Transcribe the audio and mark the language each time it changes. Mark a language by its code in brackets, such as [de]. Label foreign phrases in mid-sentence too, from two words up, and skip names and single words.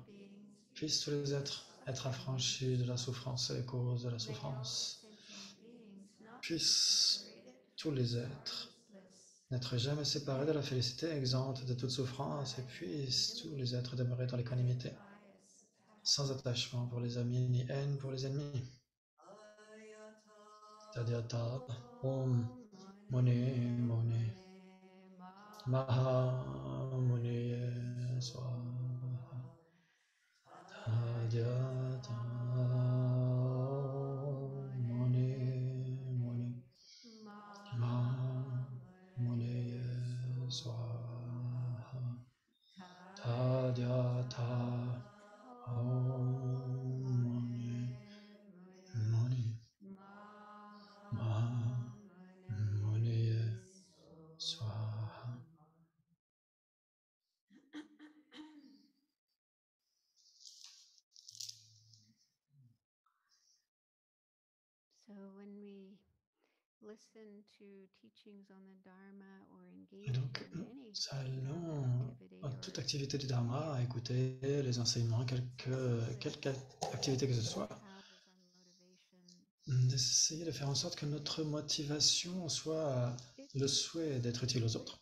[fr] Puissent tous les êtres être affranchis de la souffrance et les causes de la souffrance. Puissent tous les êtres n'être jamais séparés de la félicité, exempte de toute souffrance, et puissent tous les êtres demeurer dans l'équanimité, sans attachement pour les amis ni haine pour les ennemis. [sa] तद्यथा ॐ मुनि मुनि महा मुनि स्वाहा तद्यथा ॐ मुनि मुनि महा मुनि स्वाहा तद्यथा ॐ मुनि मुनि महा मुनि स्वाहा. [fr] Et donc, nous allons, en toute activité du Dharma, à écouter les enseignements, quelque activité que ce soit, d'essayer de faire en sorte que notre motivation soit le souhait d'être utile aux autres.